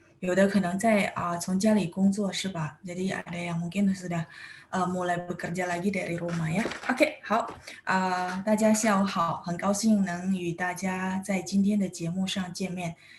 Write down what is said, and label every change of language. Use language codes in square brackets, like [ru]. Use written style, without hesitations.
[zh] 有的可能在从家里工作是吧？ [id] Jadi ada yang mungkin sudah mulai bekerja lagi dari rumah ya. [zh] OK，好，大家下午好，很高兴能与大家在今天的节目上见面。